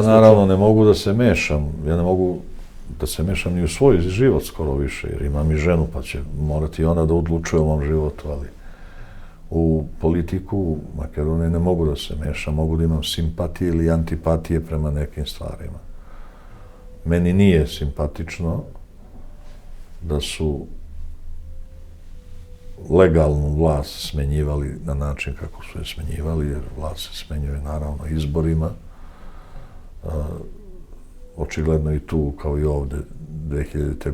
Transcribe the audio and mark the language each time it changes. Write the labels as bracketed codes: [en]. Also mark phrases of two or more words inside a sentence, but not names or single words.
[sr] Ја наравно не могу да се мешам, ја не могу да се мешам ни у свој живот скоро више, jer имам и жену, па ќе морати она да одлучува о мом животу, али у политику Македонија не могу да се мешам, могу да имам симпатije или антипатije према неким стварима. Мени nije симпатично da su legalnu vlast smenjivali na način kako su je smenjivali, jer vlast se smenjuje naravno izborima. Očigledno i tu, kao i ovde, 2000.